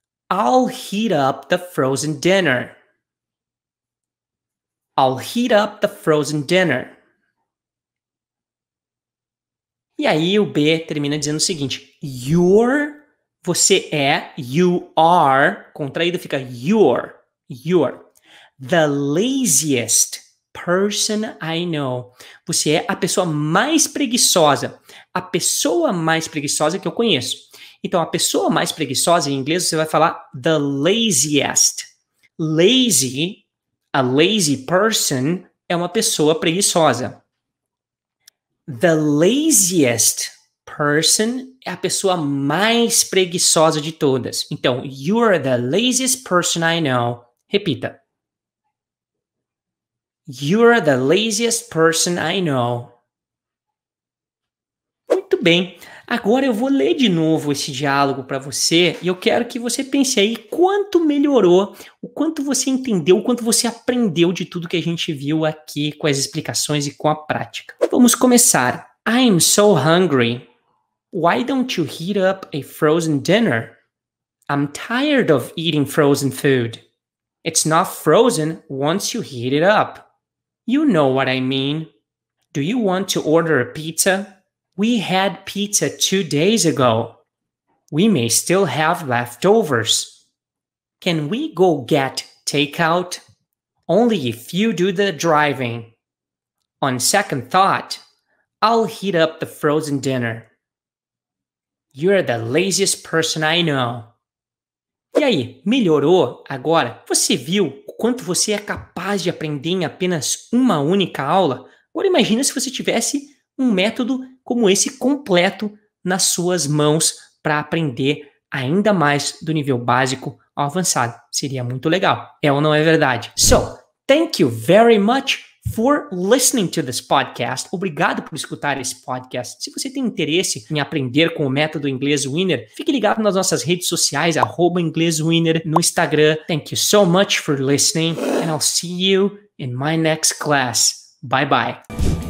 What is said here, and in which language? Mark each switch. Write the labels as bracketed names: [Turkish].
[English] I'll heat up the frozen dinner. I'll heat up the frozen dinner. [Portuguese] E aí o B termina dizendo o seguinte. Você é, [English] you are, [Portuguese] contraído fica [English] you're. The laziest person I know. [Portuguese] Você é a pessoa mais preguiçosa. A pessoa mais preguiçosa que eu conheço. Então, a pessoa mais preguiçosa, em inglês, você vai falar [English] the laziest. Lazy, a lazy person, [Portuguese] é uma pessoa preguiçosa. [English] The laziest person [Portuguese] é a pessoa mais preguiçosa de todas. Então, [English] you're the laziest person I know. [Portuguese] Repita. [English] You're the laziest person I know. [Portuguese] Muito bem. Agora eu vou ler de novo esse diálogo para você e eu quero que você pense aí quanto melhorou, o quanto você entendeu, o quanto você aprendeu de tudo que a gente viu aqui com as explicações e com a prática. Vamos começar. [English] I'm so hungry. Why don't you heat up a frozen dinner? I'm tired of eating frozen food. It's not frozen once you heat it up. You know what I mean. Do you want to order a pizza? We had pizza 2 days ago. We may still have leftovers. Can we go get takeout? Only if you do the driving. On second thought, I'll heat up the frozen dinner. You're the laziest person I know. [Portuguese] E aí, melhorou? Agora, você viu o quanto você é capaz de aprender em apenas uma única aula? Agora imagina se você tivesse um método como esse completo nas suas mãos para aprender ainda mais do nível básico ao avançado. Seria muito legal. É ou não é verdade? [English] So, thank you very much for listening to this podcast. [Portuguese] Obrigado por escutar esse podcast. Se você tem interesse em aprender com o método Inglês Winner, fique ligado nas nossas redes sociais, @InglesWinner no Instagram. [English] Thank you so much for listening and I'll see you in my next class. Bye bye.